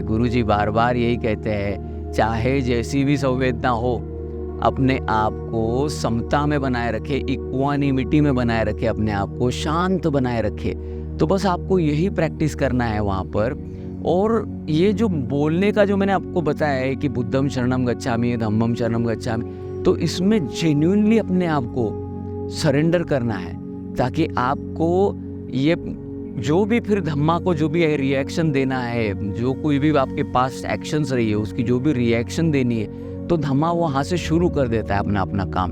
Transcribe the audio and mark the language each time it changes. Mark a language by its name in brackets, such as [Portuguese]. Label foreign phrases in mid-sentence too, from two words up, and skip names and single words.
[Hindi] गुरुजी बार बार यही कहते हैं, चाहे जैसी भी संवेदना हो अपने आप को समता में बनाए रखे, इक्वानिमिटी में बनाए रखे, अपने आप को शांत बनाए रखे। तो बस आपको यही प्रैक्टिस करना है वहाँ पर। और ये जो बोलने का जो मैंने आपको बताया है कि [Pali] बुद्धम शरणम गच्छामि, धम्मम शरणम गच्छामि, [Hindi] तो इसमें जेन्युइनली अपने आप को सरेंडर करना है, ताकि आपको ये जो भी फिर धम्मा को जो भी रिएक्शन देना है, जो कोई भी आपके पास एक्शंस रही है उसकी जो भी रिएक्शन देनी है, तो धम्मा वहाँ से शुरू कर देता है अपना काम।